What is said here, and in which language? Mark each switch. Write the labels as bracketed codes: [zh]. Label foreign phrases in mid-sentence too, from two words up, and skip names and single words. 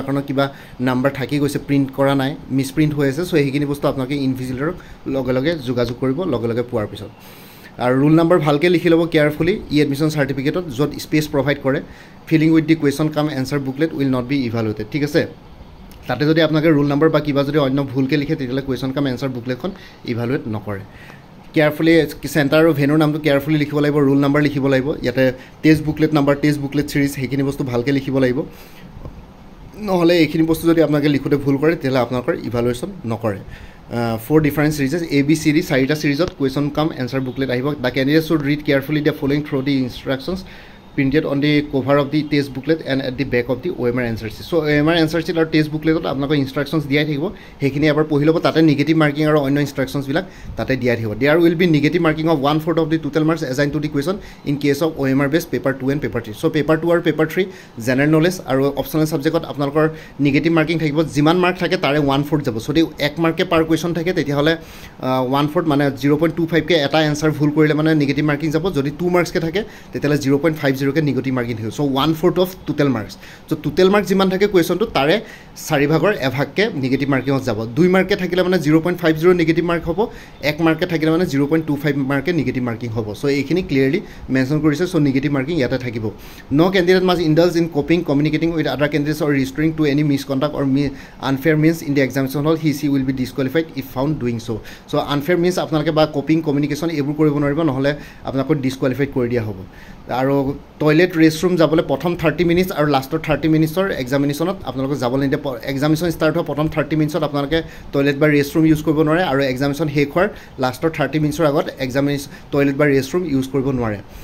[as] কাৰণত কিবা নাম্বাৰ থাকি গৈছে প্ৰিন্ট কৰা নাই মিসপ্ৰিন্ট হৈ আছে সো সেইখিনি বস্তু আপোনালোকে ইনভিজিলেটৰ লগে লগে যোগাযোগ কৰিব লগে লগে পোৱাৰ পিছত আৰু ৰুল নাম্বাৰ ভালকে লিখি ল'ব কেয়াৰফুলি এডমিশন সাৰ্টিফিকেটত য'ত স্পেচ প্ৰভাইড কৰে [en] filling with the question cum answer booklet will not be evaluated [as] ঠিক আছে তাতে যদি আপোনালোকে ৰুল নাম্বাৰ বা কিবা যদি অন্য ভুলকে লিখে তেতিয়াহ'লে কুৱেশ্যন কাম এনসাৰ বুকলেটখন ইভালুয়েট নকৰে কেয়াৰফুলি চেণ্টাৰ আৰু ভেনুৰ নামটো কেয়াৰফুলি লিখিব লাগিব ৰুল নাম্বাৰ লিখিব লাগিব ইয়াতে [en] test booklet number test booklet series [as] সেইখিনি বস্তু ভালকৈ লিখিব লাগিব নহ'লে এইখিনি বস্তু যদি আপোনালোকে লিখোতে ভুল কৰে তেতিয়াহ'লে আপোনালোকৰ ইভালুয়েশ্যন নকৰে [en] 4 different series ABCD [as] চাৰিটা সিৰিজত [en] question cum answer booklet [as] আহিব [en] the candidate should read carefully the following through the instructions printed on the cover of the test booklet and at the back of the OMR answer sheet [as] so OMR answer sheet আৰু [en] test booklet [as] আপোনালোকৰ instructions দিয়াই থাকিব সেইখিনি এবাৰ পঢ়ি ল'ব তাতে [en] negative marking [as] আৰু অন্য instructions বিলাক তাতে দিয়াই থাকিব [en] there will be negative marking of 1/4 of the total marks assigned to the question in case of OMR based paper 2 and paper 3 so paper 2 [as] আৰু [en] paper 3 general knowledge [as] আৰু optional subjectত আপোনালোকৰ [en] negative marking [as] থাকিব যিমান মাৰ্ক থাকে তাৰে 1/4 যাব যদি 1 মাৰ্কে পাৰ কুৱেশ্যন থাকে তেতিয়াহ'লে 1/4 মানে 0.25 কে এটা এনসাৰ ভুল কৰিলে মানে [en] negative marking [as] যাব যদি 2 মাৰ্কস কে থাকে তেতিয়াহ'লে 0.50 কে [en] negative marking [as] থাকিব [en] so 1/4 of total marks so total mark [as] যিমান থাকে কুৱেশ্যনটো তাৰে 4 ভাগৰ এভাগকে [en] negative marking [as] যাব 2 মাৰ্কে থাকিলে মানে 0.50 [en] negative mark [as] হ'ব 1 মাৰ্কে থাকিলে মানে 0.25 মাৰ্কে [en] negative marking [as] হ'ব সো এইখিনি [en] clearly mention [as] কৰিছে সো [en] negative marking [as] ইয়াতে থাকিব [en] No candidate must indulge in copying communicating with other candidates or resorting to any misconduct or unfair means in the examination hall he will be disqualified if found doing so unfair means [as] আপোনালোকে বা [en] copying communication [as] এইবোৰ কৰিব নোৱাৰিব নহ'লে আপোনালোকক ডিসকোয়ালিফাইড কৰি দিয়া হ'ব আৰু [en] toilet restroom [as] যাবলৈ প্ৰথম 30 মিনিটছ আৰু লাষ্টৰ 30 মিনিটছৰ এক্সামিনেশ্যনত আপোনালোকক যাবলৈ নিদিয়ে এক্সামিনেশ্যন ষ্টাৰ্ট হোৱা প্ৰথম 30 মিনিটছত আপোনালোকে টয়লেট বা [en] restroom use [as] কৰিব নোৱাৰে আৰু এক্সামিনেশ্যন শেষ হোৱাৰ লাষ্টৰ 30 মিনিটছৰ আগত এক্সামিনেশ্যন টয়লেট বা [en] restroom use [as] কৰিব নোৱাৰে